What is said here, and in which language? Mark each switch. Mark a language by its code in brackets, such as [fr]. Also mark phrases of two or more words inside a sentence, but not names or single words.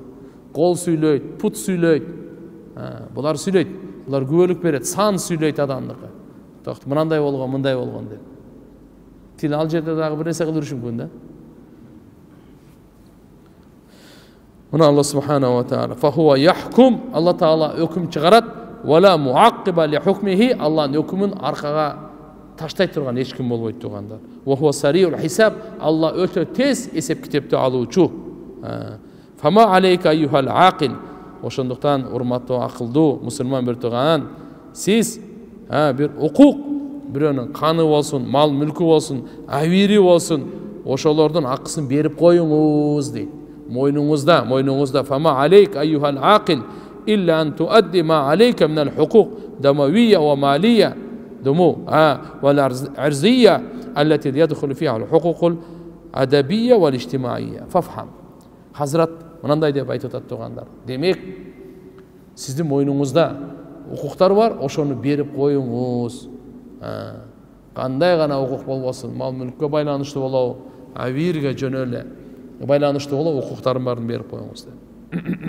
[ky] Кол сүйлөйт, пут сүйлөйт. Булар сүйлөйт. Булар күбөлүк берет, сан сүйлөйт адамдыкы. Токт мындай болгон, мындай болгон деп. Тил ал жерде дагы бир нерсе кылып жүрүш мүмкүн да. [ar] Мына Алла سبحانه وتعالى فهو يحكم, Алла таала [ky] өкүм чыгарат, [ar] ولا معقب لحكمه, [ky] Алланын өкүмүн аркага таштай турган эч ким болбойт тугандар. [ar] وهو سريع الحساب, [ky] Алла өтө тез эсеп китепти алуучу. [ar] فما عليك أيها العاقل. [ky] Ошондуктан урматтуу акылдуу мусулман бир туган, сиз бир укук, бирөөнүн каны болсун, мал мүлкү болсун, авири болсун, ошолордун акысын берип коюңуз дейт. Мойнуңузда. [ar] فما عليك أيها العاقل إلا أن تؤدي ما عليك من الحقوق الدموية والمالية دمو والعرضية التي يدخل فيها الحقوق الأدبية والاجتماعية. فافهم. [ky] Хазрат мынандай деп айтып атат тугандар. Демек, сиздин мойнуңузда укуктар бар, ошону берип коюңуз. Кандай гана укук болбосун, мал мүлккө байланыштуу болобу, авирге жөнө эле байланыштуу болобу, укуктардын баарын берип коюңуз деп.